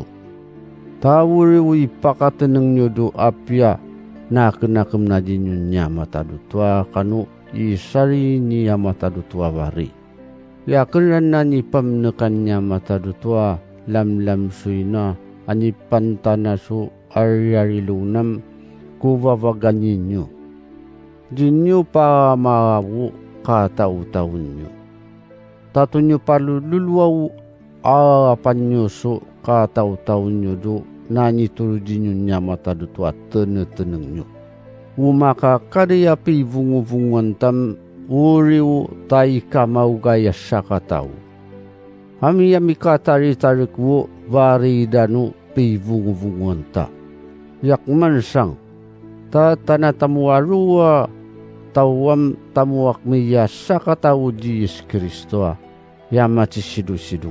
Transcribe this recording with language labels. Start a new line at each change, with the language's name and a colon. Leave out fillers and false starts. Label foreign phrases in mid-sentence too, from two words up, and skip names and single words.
Ivatan: Tawuri u ipakatanang nyo do apia nakanakam na din nyo niya mataduto kanu isari niya mataduto bari. Yakiran na ni pamnakan niya mataduto lam-lam suy na ani pantana su ariarilunam kuvavaganyin nyo. Dinyo pa maawu kataw-taon nyo. Tato nyo palululwaw apan nyo so kataw-taon nyo do nanituro dinyo niya mataduto at tenang nyo. Umakakadaya pi vungu-vunguan tam uriw tay kamaw gaya sa kataw. Hami katari-tarik wo varidano pi vungu-vunguan ta. Yakman sang ta tanatamuarua tawam tamuak miya sa kataw Diyos Kristo yamati sidu-sidu.